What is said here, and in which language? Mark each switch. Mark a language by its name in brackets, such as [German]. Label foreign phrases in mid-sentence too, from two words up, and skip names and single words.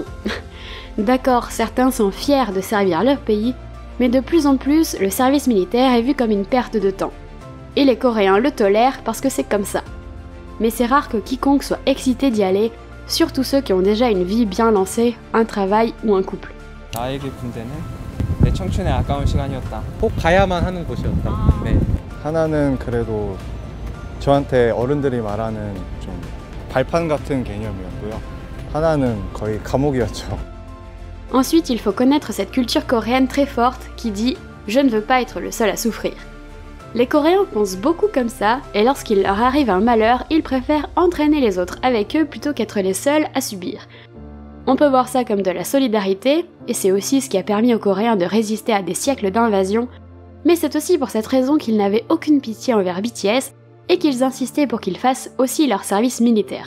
[French] D'accord, certains sont fiers de servir leur pays, mais de plus en plus, le service militaire est vu comme une perte de temps. Et les Coréens le tolèrent parce que c'est comme ça. Mais c'est rare que quiconque soit excité d'y aller, surtout ceux qui ont déjà une vie bien lancée, un travail ou un couple. [Korean] 나에게 군대는 내 청춘의 아까운 시간이었다. 꼭 가야만 하는 곳이었다. 네. 하나는 그래도 저한테 어른들이 말하는 좀 발판 같은 개념이었고요. 하나는 거의 감옥이었죠. [French] Ensuite, il faut connaître cette culture coréenne très forte qui dit « Je ne veux pas être le seul à souffrir ». Les Coréens pensent beaucoup comme ça, et lorsqu'il leur arrive un malheur, ils préfèrent entraîner les autres avec eux plutôt qu'être les seuls à subir. On peut voir ça comme de la solidarité, et c'est aussi ce qui a permis aux Coréens de résister à des siècles d'invasion, mais c'est aussi pour cette raison qu'ils n'avaient aucune pitié envers BTS, et qu'ils insistaient pour qu'ils fassent aussi leur service militaire.